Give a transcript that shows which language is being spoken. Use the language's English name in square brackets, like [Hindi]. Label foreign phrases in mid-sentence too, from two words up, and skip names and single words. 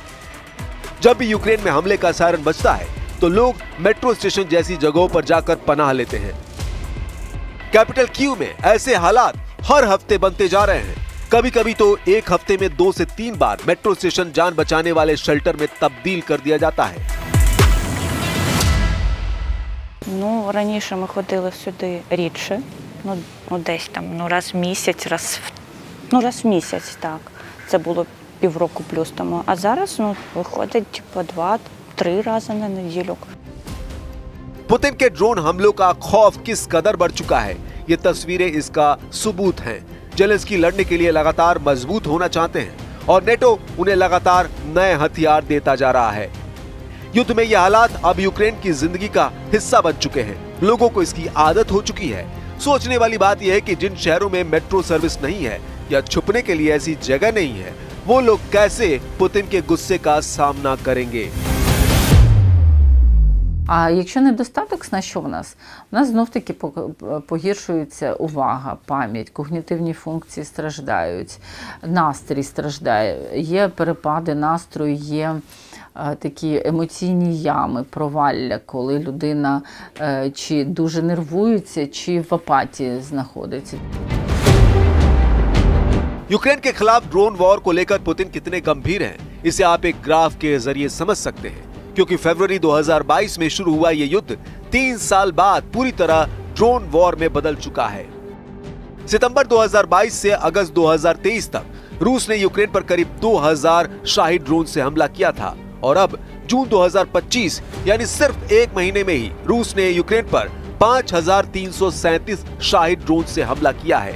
[Hindi] जब भी यूक्रेन में हमले का सायरन बजता है तो लोग [English] metro station [Hindi] जैसी जगहों पर जाकर पनाह लेते हैं। कैपिटल कीव में ऐसे हालात हर हफ्ते बनते जा रहे हैं। कभी कभी तो एक हफ्ते में 2 से 3 बार [English] metro station [Hindi] जान बचाने वाले शेल्टर में तब्दील कर दिया जाता है। [Ukrainian] Ну, раніше ми ходили сюди рідше, десь там, раз в місяць, раз в місяць, так. Це було півроку плюс тому. А зараз, виходить, 2-3 рази на неділю. [Hindi] पुतिन के ड्रोन हमलों का खौफ किस कदर बढ़ चुका है, ये तस्वीरें इसका सबूत हैं। जेलेंस्की लड़ने के लिए लगातार मजबूत होना चाहते हैं और नेटो उन्हें लगातार नए हथियार देता जा रहा है। युद्ध में ये हालात अब यूक्रेन की जिंदगी का हिस्सा बन चुके हैं। लोगों को इसकी आदत हो चुकी है। सोचने वाली बात यह है कि जिन शहरों में [English] metro service [Hindi] नहीं है या छुपने के लिए ऐसी जगह नहीं है, वो लोग कैसे पुतिन के गुस्से का सामना करेंगे? [Ukrainian] А якщо недостаток, що в нас? У нас знов-таки погіршується увага, пам'ять, когнітивні функції страждають, настрій страждає, є перепади настрою, є такі емоційні ями, провалля, коли людина чи дуже нервується, чи в апатії знаходиться. [Hindi] यूक्रेन के खिलाफ [English] drone war [Hindi] को लेकर पुतिन कितने गंभीर हैं, इसे आप एक ग्राफ के जरिए समझ सकते हैं, क्योंकि फरवरी 2022 में शुरू हुआ ये युद्ध 3 साल बाद पूरी तरह [English] drone war [Hindi] में बदल चुका है। सितंबर 2022 से अगस्त 2023 तक रूस ने यूक्रेन पर करीब 2000 शाहिद ड्रोन से हमला किया था और अब जून 2025 यानी सिर्फ एक महीने में ही रूस ने यूक्रेन पर 5337 शाहिद ड्रोन से हमला किया है।